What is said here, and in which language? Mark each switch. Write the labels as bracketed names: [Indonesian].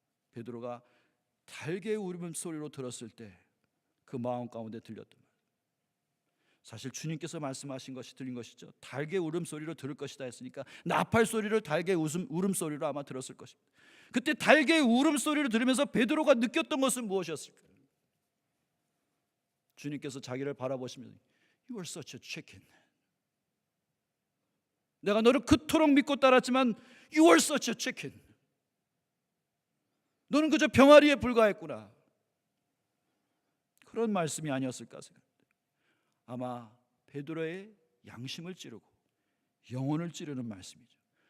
[Korean] 베드로가 닭의 울음소리로 들었을 때 그 마음 가운데 들렸던 말. 사실 주님께서 말씀하신 것이 들린 것이죠. 달개 울음소리로 들을 것이다 했으니까 나팔 소리를 달개 울음소리로 아마 들었을 것입니다. 그때 달개 울음소리를 들으면서 베드로가 느꼈던 것은 무엇이었을까요? 주님께서 자기를 바라보시면서 [English] You are such a chicken. [Korean] 내가 너를 그토록 믿고 따랐지만 [English] You are such a chicken. [Korean] 너는 그저 병아리에 불과했구나. 그런 말씀이 아니었을까 생각합니다. 아마 베드로의 양심을 찌르고 영혼을 찌르는 말씀이죠.